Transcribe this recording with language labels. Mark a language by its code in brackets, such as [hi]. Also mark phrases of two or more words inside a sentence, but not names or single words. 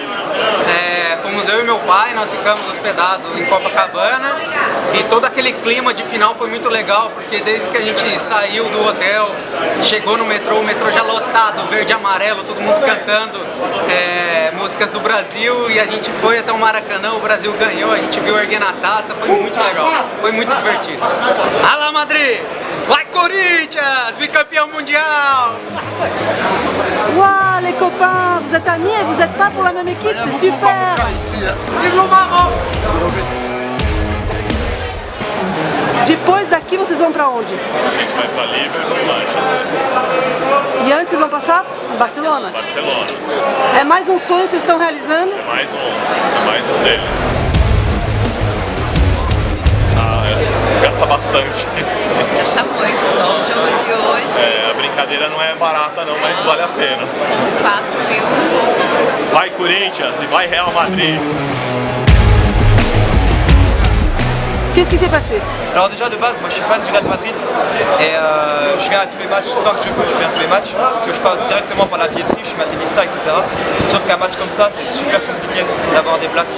[pt] Fomos eu e meu pai, nós ficamos hospedados em Copacabana e todo aquele clima de final foi muito legal, porque desde que a gente saiu do hotel, chegou no metrô, o metrô já lotado, verde e amarelo, todo mundo cantando músicas do Brasil e a gente foi até o Maracanã, o Brasil ganhou, a gente viu erguendo a taça, foi muito legal, foi muito divertido. Alá Madrid! Vai Corinthians! Bicampeão mundial! [fr] Waouh les copains, vous êtes amis et vous n'êtes pas pour la même équipe, c'est super! [pt] Vive o Marrom! Depois daqui vocês vão para onde? A gente vai para Liverpool e Manchester. E antes vocês vão passar? Barcelona? Barcelona. É mais um sonho que vocês estão realizando? Mais um deles. Gasta bastante. Gasta muito, só o jogo de hoje. A brincadeira não é barata não, mas vale a pena. Uns 4 mil. Vai Corinthians e vai Real Madrid. [fr] Qu'est-ce qui s'est passé? Alors déjà de base, moi je suis fan du Real Madrid et je viens à tous les matchs, tant que je peux, je viens à tous les matchs, parce que je passe directement par la billetterie, je suis madridista, etc. Sauf qu'un match comme ça, c'est super compliqué d'avoir des places.